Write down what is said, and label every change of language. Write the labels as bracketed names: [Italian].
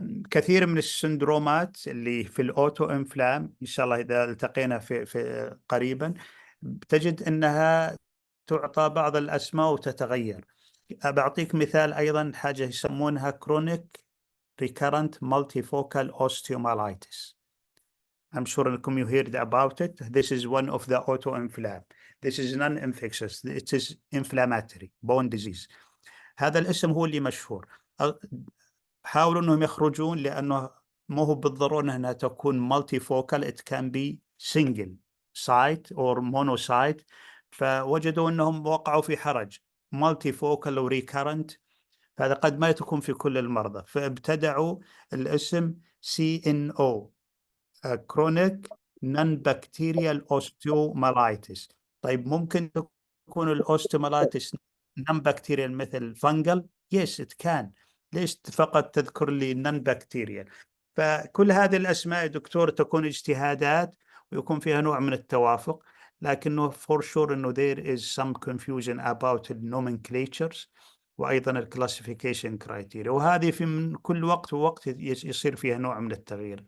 [Arabic] كثير من السندرومات اللي في الأوتو إنفلام إن شاء الله إذا التقينا في قريبا تجد أنها تعطى بعض الأسماء وتتغير. بعطيك مثال أيضا حاجة يسمونها Chronic Recurrent Multifocal Osteomyelitis. [English] I'm sure أنكم you heard about it. This is one of the autoinflam. This is non-infectious. It is inflammatory bone disease. [Arabic] هذا الاسم هو اللي مشهور. حاولوا أنهم يخرجون، لأنه مو هو بالضرورة أنها تكون multifocal. [English] It can be single site or monocyte. [Arabic] فوجدوا أنهم وقعوا في حرج multifocal و recurrent، فهذا قد ما تكون في كل المرضى، فابتدعوا الاسم CNO Chronic Non-Bacterial Osteomyelitis. طيب ممكن تكون الأوستيومايلايتس non-bacterial مثل fungal؟ [English] Yes it can. [Arabic] ليش فقط تذكر لي نون بكتيريال؟ فكل هذه الأسماء يا دكتور تكون اجتهادات ويكون فيها نوع من التوافق، لكنه for sure إنه [English] there is some confusion about the nomenclatures [Arabic] وأيضا الكلاسيفيكيشن كرايتيريا، وهذه في من كل وقت ووقت يصير فيها نوع من التغيير.